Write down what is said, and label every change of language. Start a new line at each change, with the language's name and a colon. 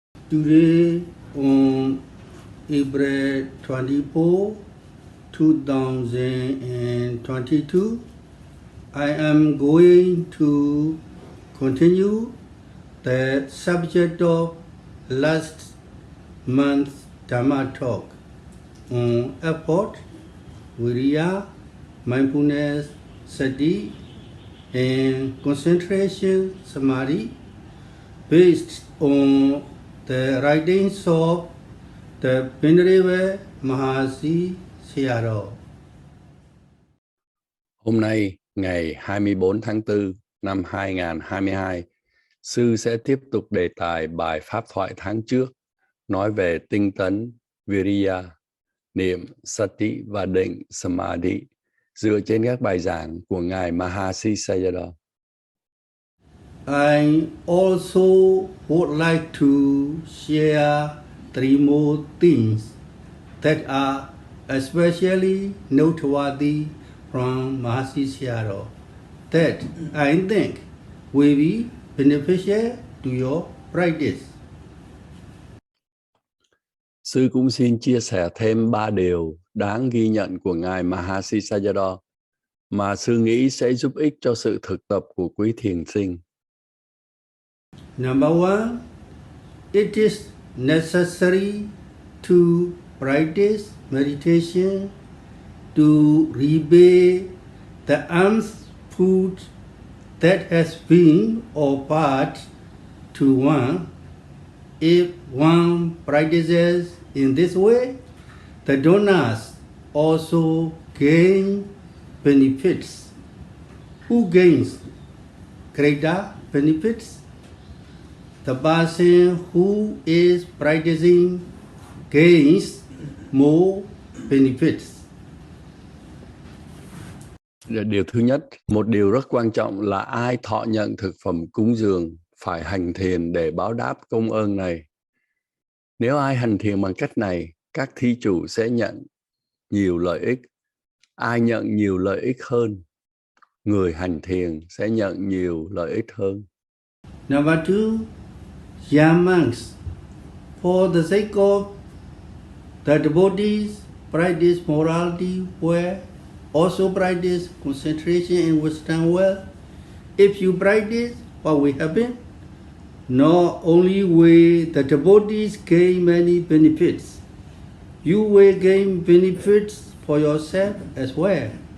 English: Today on April 24, 2022, I am going to continue the subject of last month's Dhammatalk on effort, Viriya, mindfulness, Sati, and concentration, Samādhi, based on the writings of the Venerable Bahasa Sayadaw.
Vietnamese: Hôm nay, ngày 24 tháng 4 năm 2022, Sư sẽ tiếp tục đề tài bài pháp thoại tháng trước, nói về tinh tấn Viriya, niệm Sati và định Samādhi, dựa trên các bài giảng của Ngài Bahasa Sayadaw.
English: I also would like to share 3 more things that are especially noteworthy from Bahasa Sayadaw that I think will be beneficial to your practice.
Vietnamese: Sư cũng xin chia sẻ thêm 3 điều đáng ghi nhận của Ngài Bahasa Sayadaw mà Sư nghĩ sẽ giúp ích cho sự thực tập của quý thiền sinh.
English: Number 1, it is necessary to practice meditation to repay the alms food that has been offered to one. If one practices in this way, the donors also gain benefits. Who gains greater benefits? The person who is practicing gains more benefits.
Vietnamese: Điều thứ nhất, một điều rất quan trọng là ai thọ nhận thực phẩm cúng dường phải hành thiền để báo đáp công ơn này. Nếu ai hành thiền bằng cách này, các thí chủ sẽ nhận nhiều lợi ích. Ai nhận nhiều lợi ích hơn, người hành thiền sẽ nhận nhiều lợi ích hơn.
English: Number 2, young monks, for the sake of the devotees, practice morality well, also practice concentration and wisdom well. If you practice, what will happen? Not only will the devotees gain many benefits, you will gain benefits for yourself as well.